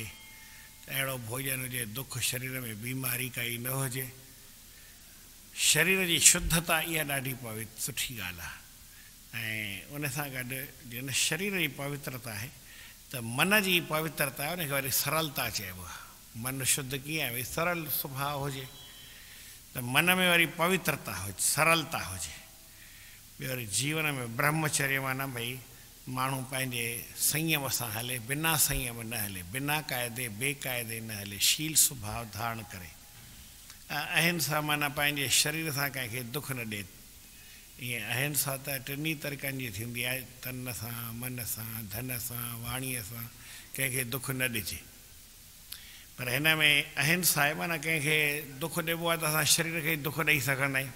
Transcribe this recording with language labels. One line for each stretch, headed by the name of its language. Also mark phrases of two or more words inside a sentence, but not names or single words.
Sindhi: त अहिड़ो भोजन हुजे, दुख शरीर में, बीमारी काई न हुजे। शरीर जी शुद्धता इहा ॾाढी सुठी ॻाल्हि आहे। ऐं उन सां गॾु जिन शरीर जी पवित्रता आहे त मन जी पवित्रता आहे, उनखे वरी सरलता चइबो आहे। मन शुद्ध कीअं आहे? भई सरल स्वभाव हुजे त मन में वरी पवित्रता हुजे, सरलता हुजे। ॿियो वरी जीवन में ब्रह्मचर्य माना भई माण्हू पंहिंजे संयम सां हले, बिना संयम न हले, बिना क़ाइदे बेक़ाइदे न हले, शील स्वभाव धारण करे। अहिंसा माना पंहिंजे शरीर सां कंहिंखे दुख न ॾिए। ईअं अहिंसा त टिनी तरीक़नि जी थींदी आहे, तन सां, मन सां, धन सां, वाणीअ सां कंहिंखे दुख न ॾिजे। पर हिन में अहिंसा आहे माना कंहिंखे दुख ॾिबो आहे त असां शरीर खे दुख ॾेई सघंदा आहियूं।